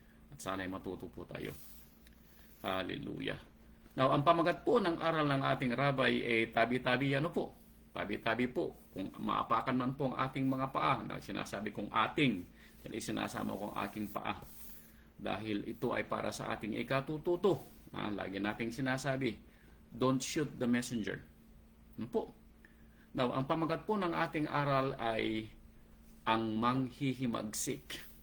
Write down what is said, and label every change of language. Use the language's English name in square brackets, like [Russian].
[Filipino] At sana ay matuto po tayo. Hallelujah. Now, ang pamagat po ng aral ng ating rabay ay tabi-tabi, tabi-tabi po. Kung maapakan man po ang ating mga paa, na sinasabi kong ating, dahil sinasama kong aking paa. Dahil ito ay para sa ating ikatututo. Lagi nating sinasabi, [English] don't shoot the messenger. [Filipino] Now, ang pamagat po ng ating aral ay ang manghihimagsik.